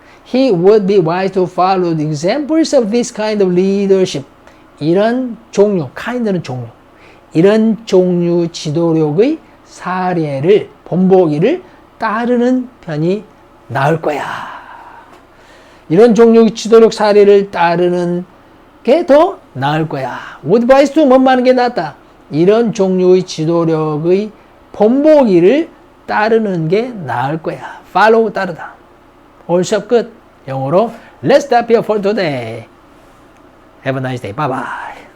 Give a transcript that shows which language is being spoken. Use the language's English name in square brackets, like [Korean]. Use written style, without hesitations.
[English] He would be wise to follow the examples of this kind of leadership. [Korean] 이런 종류, kind는 종류. 이런 종류 지도력의 사례를, 본보기를 따르는 편이 나을 거야. 이런 종류의 지도력 사례를 따르는 게 더 나을 거야. [English] Would be wise to [Korean] 뭐만 하는 게 낫다. 이런 종류의 지도력의 본보기를 따르는 게 나을 거야. follow 따르다. 오늘 수업 끝. 영어로 [English] Let's stop here for today. Have a nice day. Bye bye.